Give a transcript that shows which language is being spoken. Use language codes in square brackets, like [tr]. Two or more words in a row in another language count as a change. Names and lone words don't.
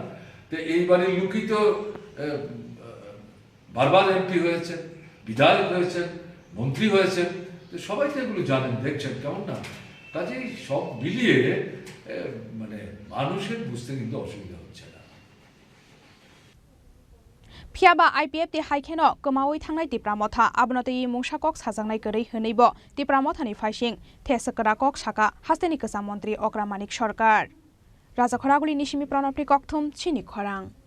[bn] তো এইবারে লুকিত বারবার এমপি হয়েছেন, বিধায়ক হয়েছেন, মন্ত্রী হয়েছেন, তো সবাই তো এগুলো জানেন, দেখছেন, কেমন না? কাজেই সব মিলিয়ে মানে মানুষের বুঝতে কিন্তু অসুবিধা হচ্ছে না। [trp] फियाबा आईपीएफ ति हाइखेनो कमावै थांनाय तिप्रामथा आबनतै मुंसाकक साजांनाय गरै होनैबो तिप्रामथानि फाइसिं थेसकराकक साका हास्तेनि गोसा मन्त्री अग्रामानिक सरकार राजा खरागुली निसिमि प्रणबनि कक्थुम चिनि खरां